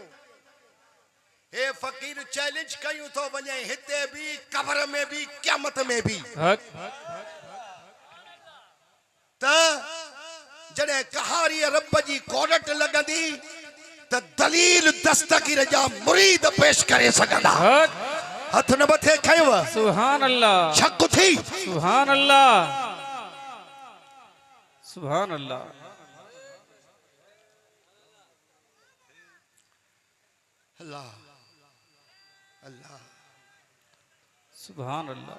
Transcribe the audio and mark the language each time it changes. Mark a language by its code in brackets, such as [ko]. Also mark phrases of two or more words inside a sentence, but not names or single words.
[sd] हे फ़कीर चैलेंज कयूं थो वञे, हिते बि, कब्र में बि, क़यामत में बि, त जॾहिं कहारीअ रब जी कोरट लॻंदी त दलील दस्तगीर जा मुरीद पेश करे सघंदा। हथ न मथे खयव? [ar] سبحان الله, [sd] शक थी? [ar] سبحان الله، سبحان الله. الله الله سبحان الله.